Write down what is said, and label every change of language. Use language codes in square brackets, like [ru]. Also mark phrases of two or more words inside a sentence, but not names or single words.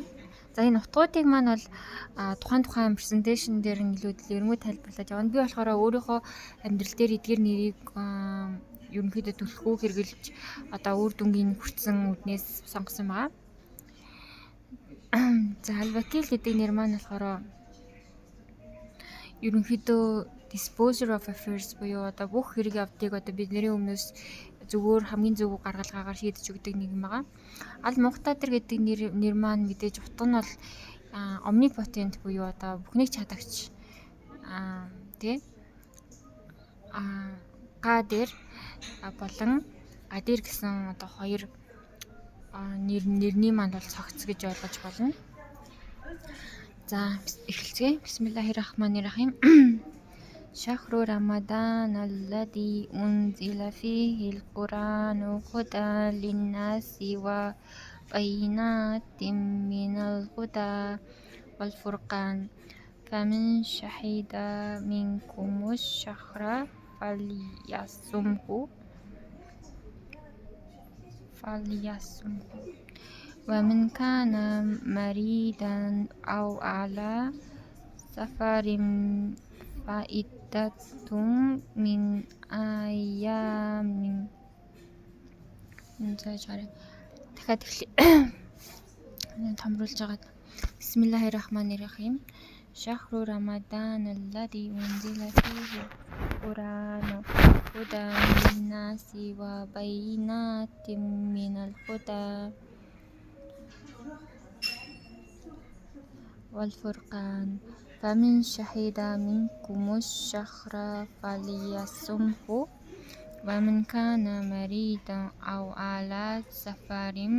[mn] За энэ утгуудыг маань бол тухайн презентацийн дээр нь илүү эргэмүүд тайлбарлаад явна. Би болохоор өөрийнхөө амьдрал дээр эдгээр нэрийг ерөнхийдөө түлхүү хэрглэж үр дүнгийн хүртсэн үднээс сонгосон байгаа. За Al-Wakil гэдэг нэр маань болохоор ерөнхийдөө [en] disposer of affairs [mn] буюу бүх хэрэг явдлыг бидний өмнөөс зүгээр хамгийн зөв гаргалгаагаар шийдэж өгдөг нэг юм байгаа. Al-Muqtadir гэдэг нэр маань мэдээж утга нь бол omnipotent буюу бүхнийг чадагч тий Qadir болон Qadir гэсэн хоёр нэрний манд бол цогц гэж ойлгож болно. За эхэлцгээе. [ar] بسم الله الرحمن الرحيم. شهر رمضان الذي أنزل فيه القرآن هدى للناس وبينات من الهدى والفرقان. فمن شهد منكم الشهر فليصمه ومن كان مريضا أو على سفر فعدة من أيام [mn] дахиад томруулж байгаа. [ar] Бисмиллахиррахманиррахим. شهر رمضان الذي أنزل فيه القرآن هدى للناس وبينات من الهدى والفرقان فمن شهد منكم الشهر فليصمه ومن كان مريضا أو على سفر